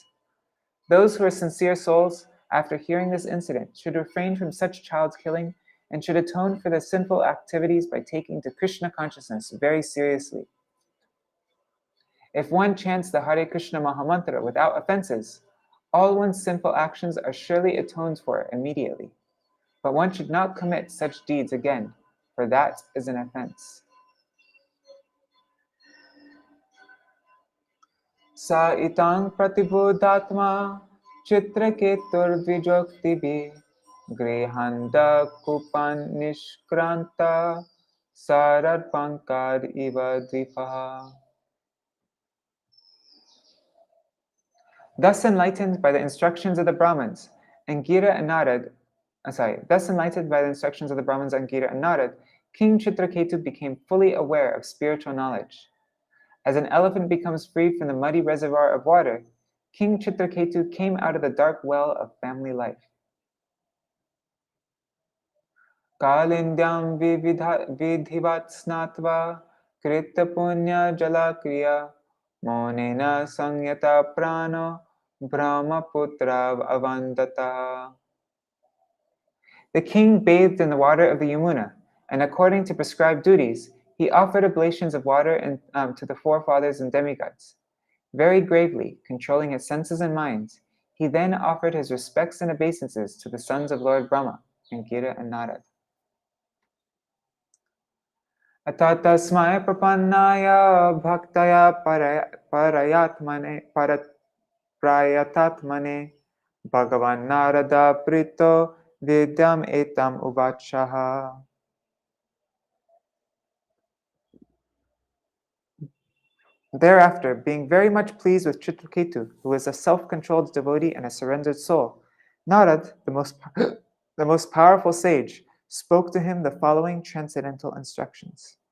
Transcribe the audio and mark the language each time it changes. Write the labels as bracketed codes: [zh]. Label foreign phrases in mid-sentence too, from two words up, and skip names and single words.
[en] Those who are sincere souls, after hearing this incident, should refrain from such child killing and should atone for their sinful activities by taking to Krishna consciousness very seriously. If one chants the Hare Krishna Mahamantra without offenses, all one's sinful actions are surely atoned for immediately. But one should not commit such deeds again, for that is an offense. [sa] Sa itang pratibodhatma Citraketur vijoktibi Grihanda kupan nishkranta Sarad pankad iva dvipaha. [en] Thus enlightened by the instructions of the Brahmins, Angira and Narad, thus enlightened by the instructions of the Brahmins, Angira and Narad, King Citraketu became fully aware of spiritual knowledge. As an elephant becomes free from the muddy reservoir of water, King Citraketu came out of the dark well of family life. [sa] Kalindyam vidhivat snatva krita punya jalakriya monena sangyata prano brahmaputra avandata. [en] The king bathed in the water of the Yamuna, and according to prescribed duties, he offered oblations of water to the forefathers and demigods. Very gravely, controlling his senses and minds, he then offered his respects and obeisances to the sons of Lord Brahma, Angira and Narad. [sa] Atatasmaya prapannaya bhaktaya prayatatmane Bhagavan Narada prito vidyam etam uvachaha. [en] Thereafter, being very much pleased with Citraketu, who was a self-controlled devotee and a surrendered soul, Narad, the most powerful sage, spoke to him the following transcendental instructions.